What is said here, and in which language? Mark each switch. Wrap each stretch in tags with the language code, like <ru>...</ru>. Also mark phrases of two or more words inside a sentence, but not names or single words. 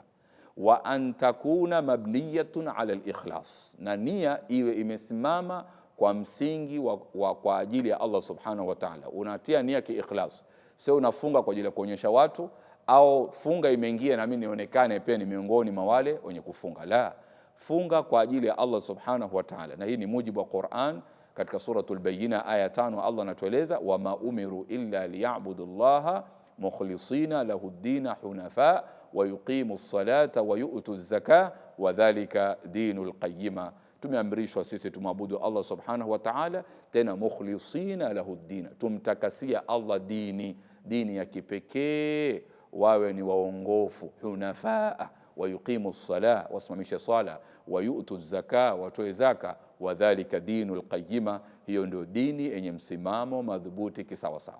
<ar>وأن تكون مبنية على الإخلاص,</ar> <sw>na nia iwe imesimama kwa msingi kwa ajili ya Allah</sw> <ar>سبحانه وتعالى.</ar> <sw>Unatia nia ki-ikhlas, sio unafunga kwa ajili ya kuonyesha watu au funga imeingia na mimi nionekane pia ni miongoni mwa wale wenye kufunga. La, funga kwa ajili ya Allah</sw> <ar>سبحانه وتعالى,</ar> <sw>na hii ni mujibu wa Qur'an. Katika suratul Bayyina aya 5 Allah anatueleza,</sw> <ar>وما أمروا إلا ليعبدوا الله مخلصين له الدين حنفاء ويقيموا الصلاة ويؤتوا الزكاة وذلك دين القيمة.</ar> <sw>Tumeamrishwa sisi tumwabudu Allah</sw> <ar>سبحانه وتعالى,</ar> <sw>tena</sw> <ar>مخلصين له الدين,</ar> <sw>tumtakasia Allah dini ya kipekee, wawe ni waongofu,</sw> <ar>حنفاء ويقيموا الصلاة,</ar> <sw>wasimamisha sala,</sw> <ar>ويؤتوا الزكاة,</ar> <sw>watoe zaka,</sw> <ar>وذلك دين القيمة,</ar> <sw>hiyo ndio dini yenye msimamo madhubuti kisawa sawa.</sw>